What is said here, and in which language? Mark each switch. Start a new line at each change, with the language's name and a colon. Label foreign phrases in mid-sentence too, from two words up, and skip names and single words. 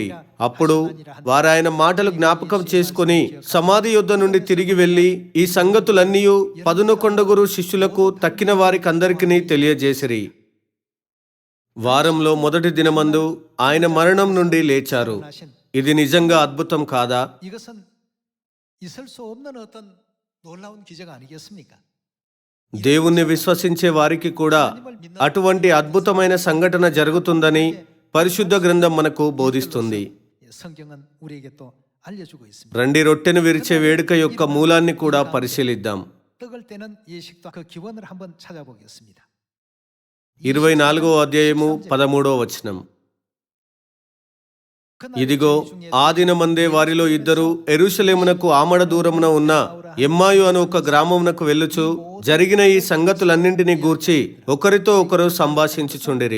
Telugu: అప్పుడు వారు ఆయన మాటలు జ్ఞాపకం చేసుకొని సమాధి యొద్ద నుండి తిరిగి వెళ్లి ఈ సంగతులన్నీ 11 శిష్యులకు తక్కిన వారికందరికీ తెలియజేసిరి. వారంలో మొదటి దినమందు ఆయన మరణం నుండి లేచారు. ఇది నిజంగా అద్భుతం కాదా?
Korean: 이것은 있을 수 없는 어떤 놀라운 기적 아니겠습니까?
Telugu: దేవుణ్ణి విశ్వసించే వారికి కూడా అటువంటి అద్భుతమైన సంఘటన జరుగుతుందని పరిశుద్ధ గ్రంథం మనకు బోధిస్తుంది.
Korean: 성경은 우리에게 또 알려주고 있습니다.
Telugu: రండి రొట్టెను విరిచే వేడుక యొక్క మూలాన్ని కూడా పరిశీలిద్దాం.
Korean: 떡을 떼는 예식도 그 기원을 한번 찾아보겠습니다.
Telugu: 24వ అధ్యాయము 13వ వచనం. ఇదిగో ఆ దినమందే వారిలో ఇద్దరు యెరూషలేమునకు ఆమడ దూరమున ఉన్న ఎమ్మాయు అను ఒక గ్రామమునకు వెళ్ళుచు జరిగిన ఈ సంగతులన్నింటినీ గూర్చి ఒకరితో ఒకరు సంభాషించుచుండిరి.